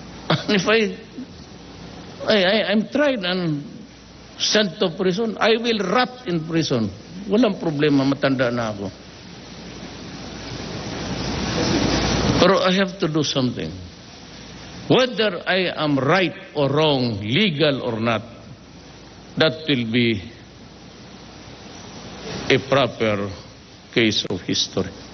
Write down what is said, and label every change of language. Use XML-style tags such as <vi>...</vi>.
<en>And if I'm tried and sent to prison, I will rot in prison.</en> <tl>Walang problema, matanda na ako.</tl> <en>Pero I have to do something. Whether I am right or wrong, legal or not, that will be a proper case of history.</en>